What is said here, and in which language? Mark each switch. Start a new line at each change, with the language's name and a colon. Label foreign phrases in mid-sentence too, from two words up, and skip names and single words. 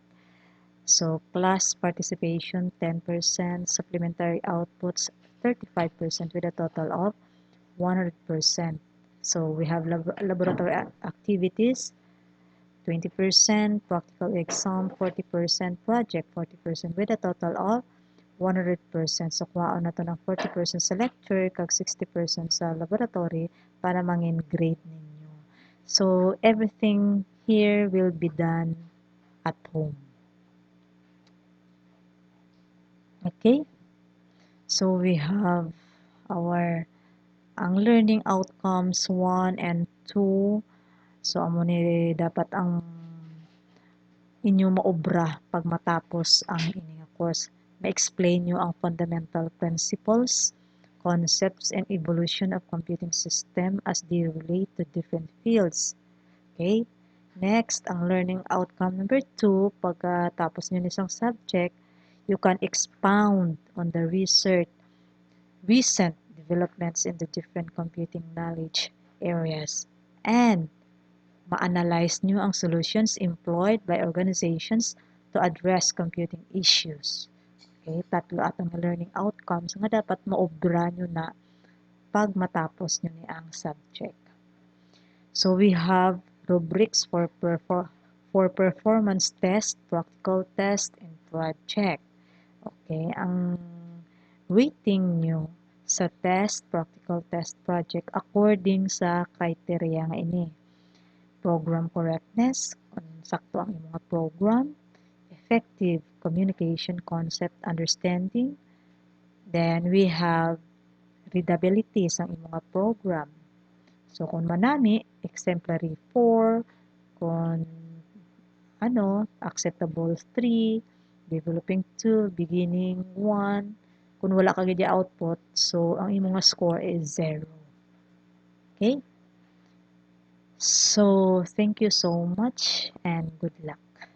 English: So class participation, 10%, supplementary outputs, 35% with a total of 100%. So we have laboratory activities, 20%, practical exam, 40%, project, 40% with a total of 100%.
Hiligaynon: So kuhaan na to ng 40% sa lecture, kag 60% sa laboratory para mangin grade ninyo.
English: So everything here will be done at home. Okay? So we have ang learning outcomes 1 and 2.
Hiligaynon: So amo ni dapat ang inyo maobra pag matapos ang inyong course. Ma-explain nyo ang
English: fundamental principles, concepts, and evolution of computing system as they relate to different fields. Okay? Next, ang learning outcome number 2,
Hiligaynon: pagkatapos nyo isang
English: subject, you can expound on the recent developments in the different computing knowledge areas, and
Hiligaynon: ma-analyze nyo ang
English: solutions employed by organizations to address computing issues.
Hiligaynon: Okay, tatlo atong
English: learning outcomes
Hiligaynon: nga dapat maobra nyo na pag matapos nyo ni ang subject.
English: So we have rubrics for performance test, practical test, and project.
Hiligaynon: Okay, ang rating nyo sa
English: test, practical test, project according
Hiligaynon: sa criteria nga ini.
English: Program correctness,
Hiligaynon: kung sakto ang mga program,
English: effective communication concept understanding, then we have readability
Hiligaynon: sa mga
English: program. So
Hiligaynon: kung manami,
English: exemplary 4, kung acceptable 3, developing 2, beginning 1,
Hiligaynon: kung wala ka gid output, so ang imong
English: score is
Hiligaynon: 0. Okay?
English: So, thank you so much and good luck.